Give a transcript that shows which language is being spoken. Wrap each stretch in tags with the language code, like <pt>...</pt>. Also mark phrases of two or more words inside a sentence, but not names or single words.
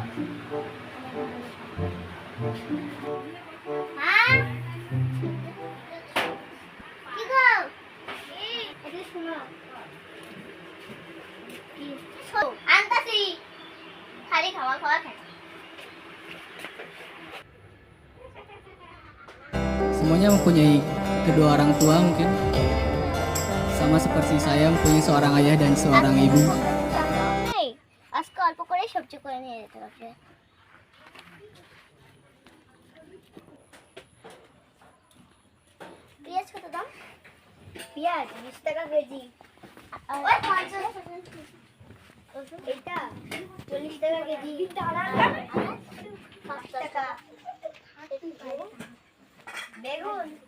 <bn>হ্যাঁ কি গো এটা শুনো কি আনতাছি খালি খাওয়া খায়</bn> <id>Semuanya mempunyai kedua orang tua mungkin. Sama seperti saya mempunyai seorang ayah dan seorang ibu.</id> <bn>আজকে অল্প করে সবজি করে নিয়ে যেতে হবে পেঁয়াজ কত দাম পেঁয়াজ 20 টাকা কেজি ওই 50 এটা 40 টাকা কেজি 5 টাকা বেগুন</bn>